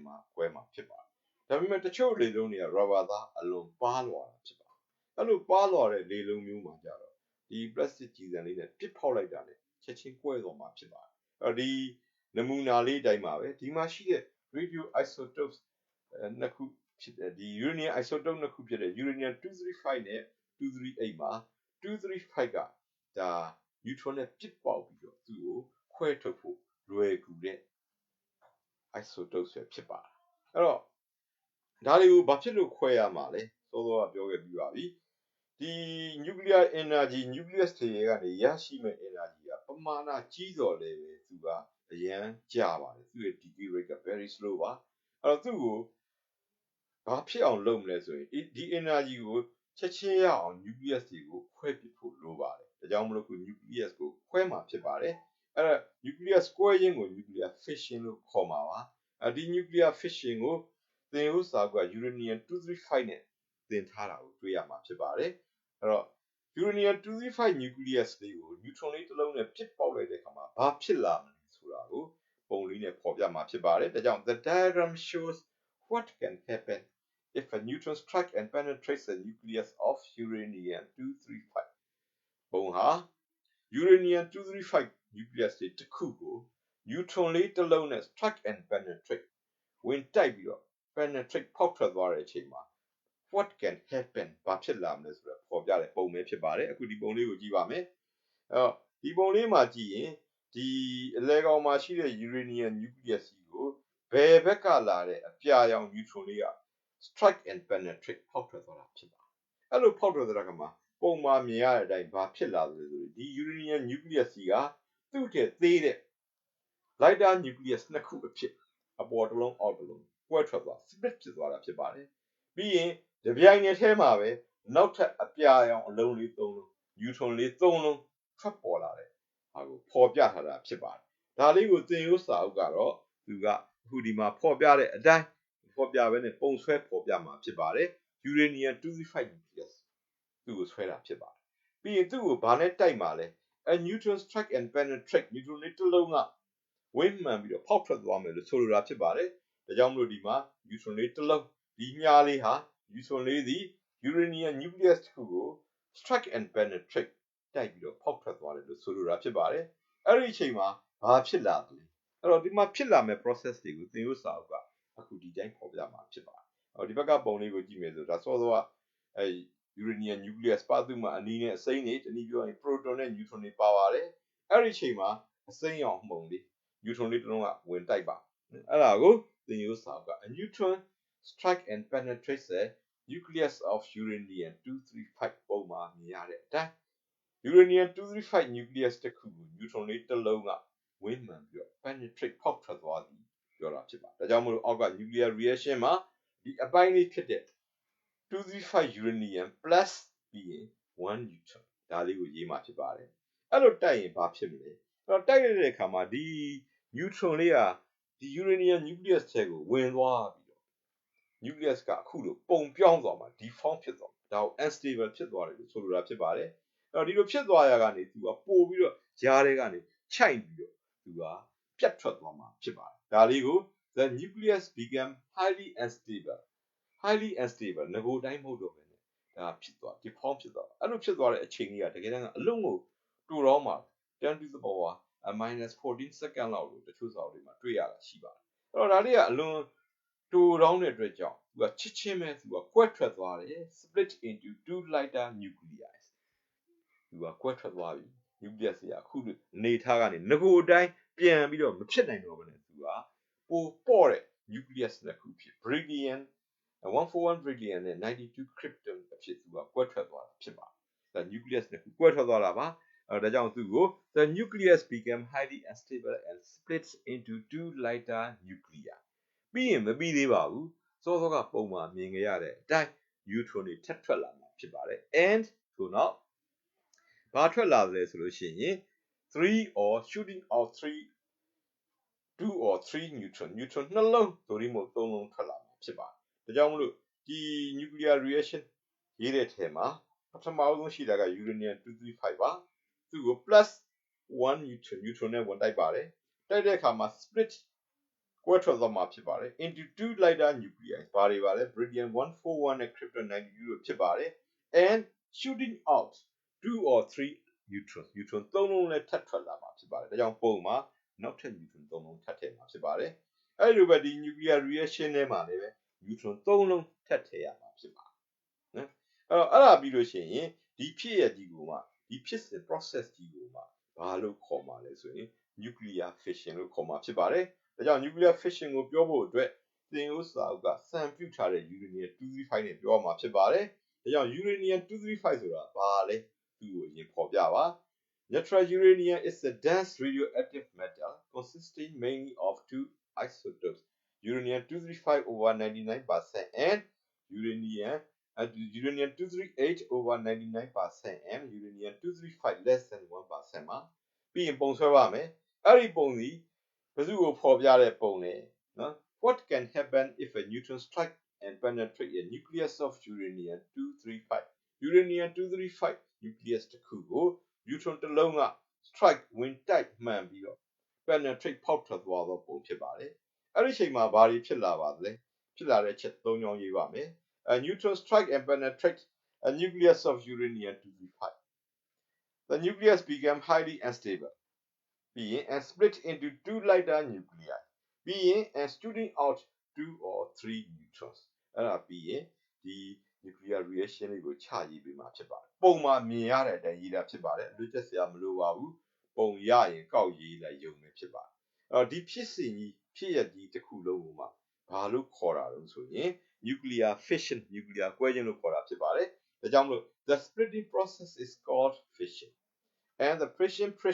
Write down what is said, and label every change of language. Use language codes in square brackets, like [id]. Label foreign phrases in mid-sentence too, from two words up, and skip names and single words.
[my] မှာကွဲမှာဖြစ်ပါတယ်ဒါပေမဲ့တချို့လေလုံးတွေက rubber သားအလွန်ပါးလွာတာဖြစ်ပါတယ်အဲ့လိုပါးလွာတဲ့လေလုံးမျိုးမှာကြတော့ဒီ plastic ကြည်စံလေးနဲ့ပစ်ဖောက်လိုက်တာနဲ့ချက်ချင်းကွဲသွားမှာဖြစ်ပါတယ်အဲ့ဒီနမူနာလေးတိုင်းပါပဲဒီမှာရှိတဲ့ [en] radio isotopes [my] နှစ်ခုဖြစ်တဲ့ဒီ [en] uranium isotope [my] နှစ်ခုဖြစ်တဲ့ uranium 235နဲ့238မှာ235ကဒါ neutron နဲ့ပစ်ပေါက်ပြီးတော့သူ့ကိုခွဲထုတ်ဖို့လွယ်ကူတဲ့ isotope ပဲဖြစ်ပါတယ်အဲ့တော့ဒါတွေကိုဘာဖြစ်လို့ခွဲရမှာလဲစောစောကပြောခဲ့ပြီးပါပြီဒီ [en] nuclear energy nucleus [my] တွေကနေရရှိမဲ့ energy ကပမာဏကြီးတော်လဲပဲသူကအရန်ကျပါတယ် သူ့ရဲ့ [en] decay rate [my] က [en] very slow [my] ပါအဲ့တော့သူ့ကိုဘာဖြစ်အောင်လုပ်မလဲဆိုရင်ဒီ energy ကိုချက်ချင်းရအောင် nucleus တွေကိုခွဲပစ်ဖို့လိုပါတယ်ဒါ ကြောင့်မလို့ခု nucleus ကိုခွဲမှာဖြစ်ပါတယ်အဲ့ဒါ nucleus ကွဲခြင်းကို [en] nuclear fission [my] လို့ခေါ်မှာပါဒီ [en] nuclear fission [my] ကိုသင် ရိုးစာက uranium 235နဲ့သင်ထားတာကိုတွေ့ရမှာဖြစ်ပါတယ်အဲ့တော့ [en] uranium 235 nucleus [my] လေးကို neutron လေးတစ်လုံးနဲ့ပစ်ပေါက်လိုက်တဲ့အခါမှာဘာဖြစ်လာမလဲဆိုတာကိုပုံလေးနဲ့ဖော်ပြမှာဖြစ်ပါတယ်ဒါကြောင့် [en] the diagram shows what can happen if a neutron strikes and penetrates the nucleus of uranium 235 [my] ပုံဟာ [en] uranium 235 nucleus [my] တွေတစ်ခုကို neutron လေးတစ်လုံးနဲ့ [en] strike and penetrate [my] ဝင်တိုက်ပြီးတော့ penetrate ဖောက်ထွက်သွားတဲ့အချိန်မှာ [en] what can happen [my] ဘာဖြစ်လာမလဲဆိုတော့ပေါ်ပြတဲ့ပုံပဲဖြစ်ပါတယ်အခုဒီပုံလေးကိုကြည့်ပါမယ်ဒီပုံလေးမှာကြည့်ရင်ဒီအလဲကောင်မှာရှိတဲ့ [en] uranium nucleus [my] ကိုဘယ်ဘက်ကလာတဲ့အပြာရောင် neutron လေးက [en] strike and penetrate [my] ဖောက်ထွက်သွားတာဖြစ်ပါတယ်အဲ့လိုဖောက်ထွက်သွားတာကမှပုံမှာမြင်ရတဲ့အတိုင်းဘာဖြစ်လာလဲဆိုဒီ [en] uranium nucleus [my] ကသူ့တဲ့သေးတဲ့ [en] lighter nucleus [my] နှစ်ခုအဖြစ် အပေါ်တစ်လုံးအောက်တစ်လုံးကွဲထွက်သွား split ဖြစ်သွားတာဖြစ်ပါတယ်ပြီးရင်ဒီပြိုင်နယ်ထဲမှာပဲနောက်ထပ်အပြာရောင်အလုံးလေး၃လုံး neutron လေး၃လုံးထွက်ပေါ်လာတယ်ဟာကိုပေါ်ပြထားတာဖြစ်ပါတယ်ဒါလေးကိုသင်ရိုးစာအုပ်ကတော့သူကအခုဒီမှာပေါ်ပြတဲ့အတိုင်းပေါ်ပြပဲနဲ့ပုံဆွဲပေါ် ပြမှာဖြစ်ပါတယ် [en] uranium 235 nucleus [my] သူ့ကိုဆွဲတာဖြစ်ပါတယ်ပြီးရင်သူ့ကိုဘာနဲ့တိုက်မှာလဲ [en] a neutron strike and penetrate [my] neutron လေးတစ်လုံးကဝင်းမှန်ပြီးတော့ဖောက်ထွက်သွားမယ်လို့ဆိုလိုတာဖြစ်ပါတယ်ဒါကြောင့်မလို့ဒီမှာ neutron လေးတစ်လုံးဒီမြား လေးဟာ neutron လေးသည် [en] uranium nucleus [my] တစ်ခုကို [en] strike and penetrate [my] တိုက်ပြီးတော့ဖောက်ထွက်သွားတယ်လို့ဆိုလိုတာဖြစ်ပါတယ်အဲ့ဒီအချိန်မှာဘာဖြစ်လာလဲအဲ့တော့ဒီမှာဖြစ်လာမဲ့ process တွေကိုသင် ရိုးစာအုပ်ကအခုဒီတိုင်းဖော်ပြမှာဖြစ်ပါတယ်အော်ဒီဘက်ကပုံလေးကိုကြည့်မယ်ဆိုဒါစောစောကအဲ [en] uranium nucleus [my] ပါသူမှာအနီး နဲ့အစိမ်းတွေတနည်းပြောရင် proton နဲ့ neutron တွေပါပါတယ်အဲ့ဒီအချိန်မှာအစိမ်းရောင်မှုန်လေး neutron လေးတစ်လုံးကဝင်တိုက်ပါအဲ့ဒါကိုသင်ရိုးစာအုပ်က [en] a neutron strike and penetrates the nucleus of uranium 235 [my] ပုံမှာမြင်ရတဲ့အတိုင်း [en] uranium 235 nucleus [my] တစ်ခုကို neutron လေးတစ်လုံးကဝင်းမှန်ပြီးတော့ penetrate ဖောက်ထွက်သွားသည်ပြောတာဖြစ်ပါတယ်ဒါကြောင့်မို့လို့အောက်က [en] nuclear reaction [my] မှာဒီအပိုင်းလေးဖြစ်တဲ့ [en] 235 uranium plus [my] ပြီးရင်1 neutron ဒါလေးကိုရေးမှာဖြစ်ပါတယ်အဲ့လိုတိုက်ရင်ဘာဖြစ်မလဲအဲ့တော့တိုက်ရတဲ့အခါမှာဒီ neutron လေးကဒီ [en] uranium nucleus [my] ထဲကိုဝင်သွားပြီးတော့ nucleus ကအခုလိုပုံပြောင်းသွားမှာ deform ဖြစ်သွားမှာဒါကို unstable ဖြစ်သွားတယ်လို့ဆိုလိုတာဖြစ်ပါတယ်အဲ့တော့ဒီလိုဖြစ်သွားရ ကနေသူကပို့ပြီးတော့ကြားထဲကနေခြိုက်ပြီးတော့သူကပြတ်ထွက်သွားမှာဖြစ်ပါတယ်ဒါလေးကို [en] the nucleus became highly unstable [my] ငကိုတိုင်းမဟုတ်တော့ဘဲနဲ့ဒါဖြစ်သွား deform ဖြစ်သွားအဲ့လိုဖြစ်သွားတဲ့အချိန်ကြီးကတကယ်တ မ်းကအလုံးကိုတူတော့မှာ [en] 10 to the power -14 second [my] လောက်လို့တချို့စာအုပ်တွေမှာတွေ့ရတာရှိပါတယ်အဲ့တော့ဒါလေးကအလွန်တူတောင်းတဲ့အတွက်ကြောင့်သူကချစ်ချင်းပဲသူ ကကွဲထွက်သွားတယ် [en] split into two lighter nuclei [my] သူကကွဲထွက်သွားပြီ nucleus ကအခုအနေထားကနေငကိုတိုင်းပြန်ပြီး တော့မဖြစ်နိုင်တော့ဘဲနဲ့သူကပိုပေါ့တဲ့ nucleus နှစ်ခုဖြစ် [en] beryllium 141 beryllium [my] နဲ့92 krypton အဖြစ်သူကကွဲထွက်သွားတာဖြစ်ပါတယ်ဒါ nucleus နှစ်ခုကွဲထွက်သွားတာပါဒါကြောင့်သူကို [en] the nucleus became highly unstable and splits into two lighter nuclei [my] ပြီးရင်မပြီးသေးပါဘူးစောစောကပုံမှာမြင်ကြရတဲ့အတိုင်း neutron တွေထပ်ထွက်လာမှာဖြစ်ပါတယ် and ဆိုတော့ဘာထွက်လာလဲဆိုလို့ရှိရင် [en] 3 or shooting out 2 or 3 neutron [my] နှလုံးသို့ဒီမို့3လုံးထွက်လာမှာဖြစ်ပါတယ်ဒါကြောင့်မလို့ဒီ [en] nuclear reaction [my] ရေးတဲ့ထဲမှာပထမဆုံးရှိတာက uranium 235ပါသူ့ကို [en] plus 1 neutron [my] နဲ့ဝင်တိုက်ပါတယ်တိုက်တဲ့အခါမှာ split ကွဲ ထွက်သွားမှာဖြစ်ပါတယ် [en] into two lighter nuclei [my] ဘာတွေပါလဲ beryllium 141နဲ့ krypton 92လို့ဖြစ်ပါတယ် [en] and shooting out 2 or 3 neutron [my] 3 လုံးလည်းထပ်ထွက်လာမှာဖြစ်ပါတယ်ဒါကြောင့်ပုံ မှာနောက်ထပ် neutron 3လုံးထပ်ထည့်မှာဖြစ်ပါတယ်အဲ့လိုပဲဒီ [en] nuclear reaction [my] ထဲမှာလည်း neutron 3လုံးထပ်ထည့်ရမှာဖြစ်ပါတယ် နော်အဲ့ဒါပြီးလို့ရှိရင်ဒီဖြစ်ရဒီကိုမှဒီဖြစ်စဉ် process ကြီးကိုမှဘာလို့ခေါ် မှာလဲဆိုရင် [en] nuclear fission [my] လို့ခေါ်မှာဖြစ်ပါတယ်ဒါကြောင့် [en] nuclear fission [my] ကိုပြောဖို့အတွက်သင်ရိုးစာအုပ်ကစံပြုထားတဲ့ uranium 235နဲ့ပြောမှာဖြစ်ပါတယ်ဒါကြောင့် uranium 235ဆိုတာဘာလဲသူ့ကိုအရင်ပေါ်ပြပါ [en] Natural uranium is a dense radioactive metal consisting mainly of two isotopes uranium 235 over 99% and uranium 238 over 99% and uranium 235 less than 1% [my] မှာပြီးရင်ပုံဆွဲပါမယ်အဲ့ဒီပုံစီဘယ်သူ့ကိုဖော်ပြတဲ့ပုံလဲနော် [en] What can happen if a neutron strike and penetrate a nucleus of uranium 235 uranium 235 nucleus [my] တစ်ခုကို neutron တစ် လုံးက strike ဝင်တိုက်မှန်ပြီးတော့ penetrate ဖောက်ထွက်သွားသောပုံဖြစ်ပါတယ်အဲ့ဒီအချိန်မှာဘာတွေဖြစ်လာပါလဲဖြစ်လာတဲ့အချက်၃ကြောင်းရေးပါမယ် [en] A neutron strike and penetrate a nucleus of uranium 235 the nucleus became highly unstable being and split into two lighter nuclei being and shooting out 2 or [my] 3 neutrons အဲ့ဒါပြီးရင်ဒီ [en] nuclear reaction [my] လေးကိုချရေးပေးမှာဖြစ်ပါတယ်ပုံမှာမြင်ရတဲ့အတိုင်းရေးတာဖြစ်ပါတယ်လွတ်ချက်စရာမလိုပါဘူးပုံရရင်ကောက်ရေးလိုက်ရုံပဲဖြစ်ပါတယ်အဲ့တော့ဒီဖြစ်စဉ်ကြီးဖြစ်ရကြီးတစ်ခုလုံးကိုမှဘာလို့ခေါ်တာလဲဆိုရင် [en] nuclear fission [my] nuclear ကွဲခြင်းလို့ခေါ်တာဖြစ်ပါတယ်ဒါကြောင့်မလို့ [en] the splitting process is called fission and the Frishman